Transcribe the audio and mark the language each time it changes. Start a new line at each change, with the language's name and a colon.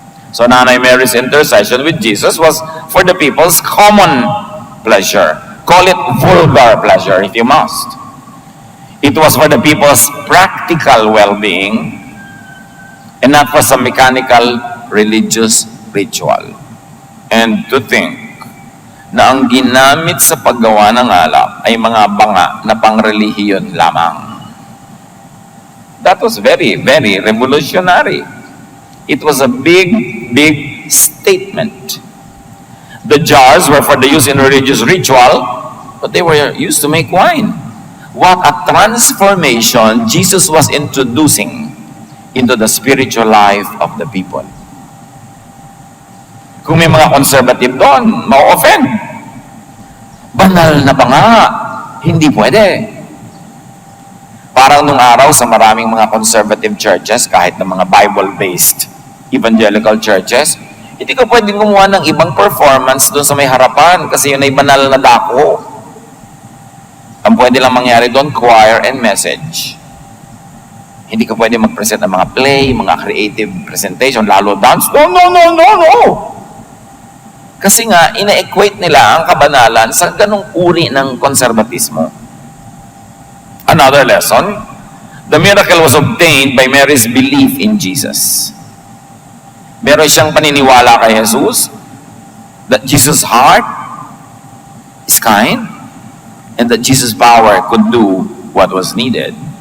English: So Nanay Mary's intercession with Jesus was for the people's common pleasure. Call it vulgar pleasure if you must. It was for the people's practical well-being and not for some mechanical religious ritual. And to think
Filipino: na ang ginamit sa paggawa ng alak ay mga banga na pangrelihiyon lamang.
English: That was very, very revolutionary. It was a big, big statement. The jars were for the use in religious ritual, but they were used to make wine. What a transformation Jesus was introducing into the spiritual life of the people.
Filipino: Kung may mga conservative doon, ma-offend. Banal na ba nga? Hindi pwede. Parang nung araw sa maraming mga conservative churches, kahit ng mga Bible-based evangelical churches, hindi ka pwedeng gumawa ng ibang performance doon sa may harapan kasi yun ay banal na dako. Ang pwede lang mangyari doon,
English: choir and message.
Filipino: Hindi ka pwede mag-present ng mga play, mga creative presentation, lalo dance.
English: No, no, no, no, no!
Filipino: Kasi nga, ina-equate nila ang kabanalan sa ganong uri ng konserbatismo.
English: Another lesson, the miracle was obtained by Mary's belief in Jesus.
Filipino: Meron siyang paniniwala kay Jesus
English: that Jesus' heart is kind and that Jesus' power could do what was needed.